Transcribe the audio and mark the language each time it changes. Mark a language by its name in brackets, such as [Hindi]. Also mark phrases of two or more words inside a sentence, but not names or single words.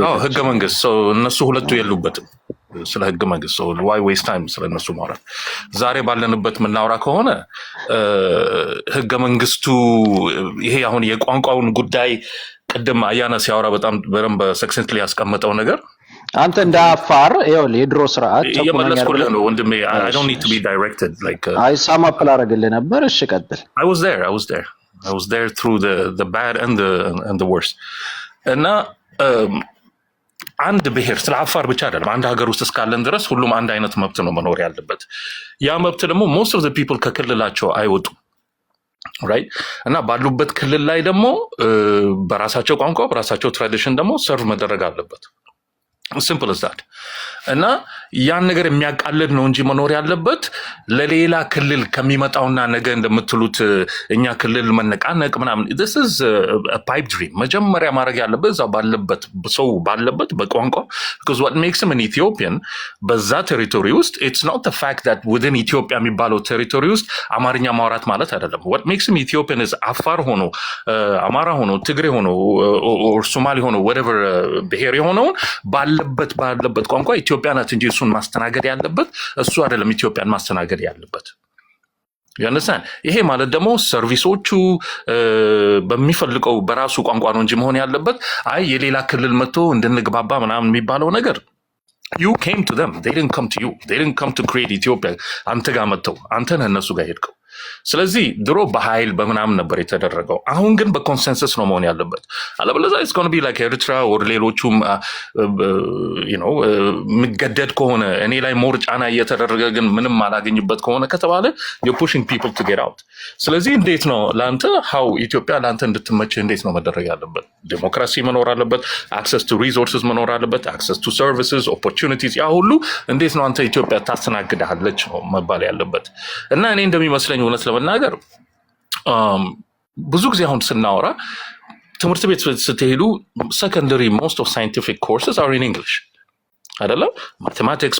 [Amharic] ህገ መንግስት እነሱ ሁለቱ የሉበትም። ስለ ህገ መንግስት [English] why waste time [Amharic] ስለ እነሱ ማውራት። ዛሬ ባለንበት የምናወራ ከሆነ ህገ መንግስቱ ይሄ አሁን የቋንቋውን ጉዳይ ቅድም አያና ሲያወራ በጣም በደንብ ሰክሰንትሊ ያስቀመጠው ነገር አንተ እንደ አፋር ይኸውልህ የድሮ ስርዓት ጨቁነኛ የመለስኩልህ ነው ወንድሜ። [English] I don't need to be directed like [Amharic] አይ ሳማፕል አደረግልህ ነበር። እሺ ቀጥል። [English] I was there through the bad and the worst. [Amharic] እና አንድ ብሔር ስለ አፋር ብቻ አይደለም፣ አንድ ሀገር ውስጥ እስካለን ድረስ ሁሉም አንድ አይነት መብት ነው መኖር ያለበት። ያ መብት ደግሞ [English] most of the people [Amharic] ከክልላቸው አይወጡም ራይት። እና ባሉበት ክልል ላይ ደግሞ በራሳቸው ቋንቋ በራሳቸው ትራዲሽን ደግሞ ሰርቭ መደረግ አለበት። [English] simple as that። [Amharic] እና ያን ነገር የሚያቃልል ነው እንጂ መኖር ያለበት ለሌላ ክልል ከሚመጣውና ነገ እንደምትሉት እኛ ክልል መነቃነቅ ምናምን [English] this is a pipe dream። [Amharic] መጀመሪያ ማድረግ ያለበት እዛ ባለበት ሰው ባለበት በቋንቋ [English] because what makes him an Ethiopian [Amharic] በዛ ቴሪቶሪ ውስጥ [English] it's not the fact that within Ethiopia [Amharic] የሚባለው ቴሪቶሪ ውስጥ አማርኛ ማውራት ማለት አይደለም። [English] what makes him Ethiopian is [Amharic] አፋር ሆኖ አማራ ሆኖ ትግሬ ሆኖ or ሶማሊ ሆኖ whatever ብሔር የሆነውን ባለበት ቋንቋ ኢትዮጵያ ናት እንጂ እሱን ማስተናገድ ያለበት እሱ አይደለም ኢትዮጵያን ማስተናገድ ያለበት። ያነሳን ይሄ ማለት ደግሞ ሰርቪሶቹ በሚፈልገው በራሱ ቋንቋ ነው እንጂ መሆን ያለበት አይ የሌላ ክልል መጥቶ እንድንግባባ ምናምን የሚባለው ነገር [English] you came to them, they didn't come to you, they didn't come to create Ethiopia። [Amharic] አንተ ጋር መጥተው አንተ ነህ እነሱ ጋር ሄድከው። ስለዚህ ድሮ በኃይል በምናምን ነበር የተደረገው። አሁን ግን በኮንሰንሰስ ነው መሆን ያለበት። አለበለዚያ [English] it's going to be like [Amharic] ኤርትራ or ሌሎቹም የሚገደድ ከሆነ እኔ ላይ ሞር ጫና እየተደረገ ግን ምንም አላገኝበት ከሆነ ከተባለ [English] you're pushing people to get out። [Amharic] ስለዚህ እንዴት ነው ለአንተ how ኢትዮጵያ ለአንተ እንድትመችህ እንዴት ነው መደረግ ያለበት? ዴሞክራሲ መኖር አለበት፣ [English] access to resources [Amharic] መኖር አለበት፣ [English] access to services opportunities። [Amharic] ያ ሁሉ እንዴት ነው አንተ ኢትዮጵያ ታስተናግድሃለች ነው መባል ያለበት። እና እኔ እንደሚመስለኝ እውነት ለመናገር ብዙ ጊዜ አሁን ስናወራ ትምህርት ቤት ስትሄዱ [English] secondary most of scientific courses are in English [Amharic] አይደለም። ማቴማቲክስ፣